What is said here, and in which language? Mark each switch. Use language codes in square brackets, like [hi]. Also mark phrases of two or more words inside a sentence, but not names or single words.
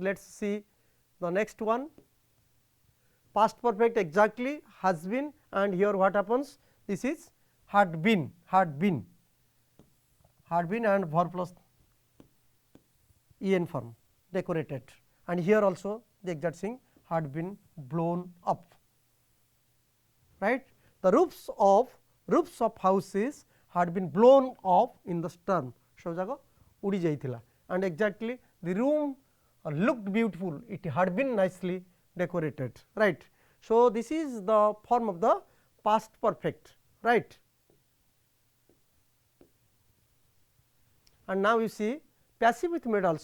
[en] Let us see the next one, past perfect exactly has been, and here what happens, this is had been and verb plus en form, decorated, and here also the exact thing, had been blown up, right. The roofs of houses had been blown off in the storm, [or] ସବୁ ଯାକ ଉଡ଼ି ଯାଇଥିଲା, [en] and exactly the room looked beautiful, it had been nicely decorated, right. So, this is the form of the past perfect, right. And now you see passive with modal.